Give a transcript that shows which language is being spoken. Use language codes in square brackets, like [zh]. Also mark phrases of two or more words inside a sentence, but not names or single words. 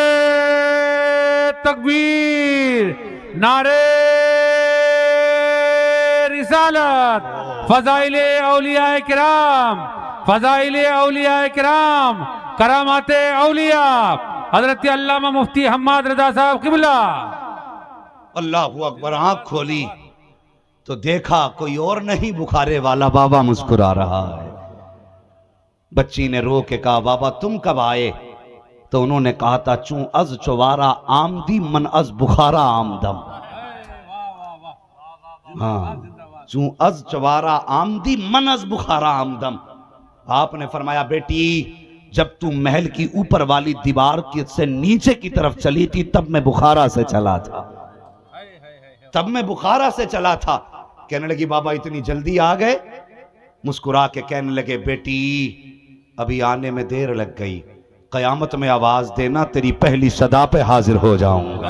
[ur] نعرے تکبیر، نعرے رسالت، فضائل اولیاء کرام، فضائل اولیاء کرام، کرامات اولیاء، حضرت علامہ مفتی حماد رضا صاحب قبلہ۔ اللہ اکبر۔ آنکھ کھولی تو دیکھا کوئی اور نہیں، بخارے والا بابا مسکرا رہا ہے۔ بچی نے رو کے کہا بابا تم کب آئے؟ تو انہوں نے کہا تھا [fa] چون از چوارا آمدی من از بخارا آمدم۔ ہاں، چون از چوارا آمدی من از بخارا آمدم۔ [ur] آپ نے فرمایا بیٹی جب تم محل کی اوپر والی دیوار سے نیچے کی طرف چلی تھی تب میں بخارا سے چلا تھا، تب میں بخارا سے چلا تھا۔ کہنے لگی بابا اتنی جلدی آ گئے؟ مسکرا کے کہنے لگے بیٹی ابھی آنے میں دیر لگ گئی، قیامت میں آواز دینا تیری پہلی صدا پہ حاضر ہو جاؤں گا۔